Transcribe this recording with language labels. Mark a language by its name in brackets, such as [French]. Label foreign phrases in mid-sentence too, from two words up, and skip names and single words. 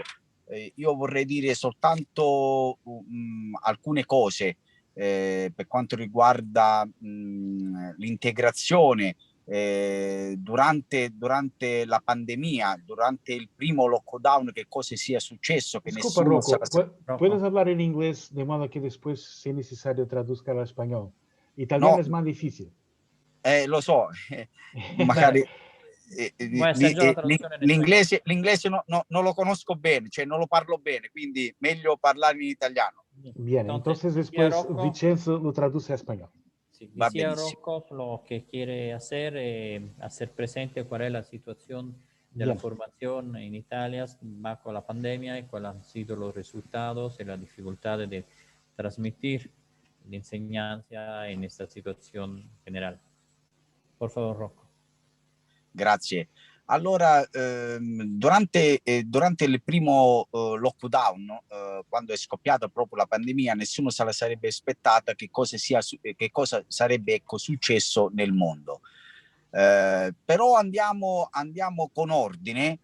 [Italian] Io vorrei dire soltanto alcune cose per quanto riguarda l'integrazione. Durante la pandemia, durante il primo lockdown, che cosa sia successo, che [Spanish] Disculpa, [Italian] nessuno Rocco, [Spanish] ¿puedes hablar en inglés de modo que después, si es necesario, traduzca al español? Italiano no, es más difícil. [Italian] Lo so, magari l'inglese non lo conosco bene, cioè non lo parlo bene, quindi meglio parlare in italiano. [Spanish] Bien, entonces después Rocco, Vincenzo lo traduce a español. Sí, [Italian] Va [Spanish] decía [Italian] benissimo. [Spanish] Rocco lo que quiere hacer presente cuál es la situación de Bien. la formación en Italia bajo la pandemia y cuáles han sido los resultados y las dificultades de transmitir la enseñanza en esta situación general. Por favor, Rocco. [Italian] Grazie. Allora, durante il primo lockdown, quando è scoppiata proprio la pandemia, nessuno se la sarebbe aspettata che cosa sarebbe successo nel mondo. Però andiamo con ordine.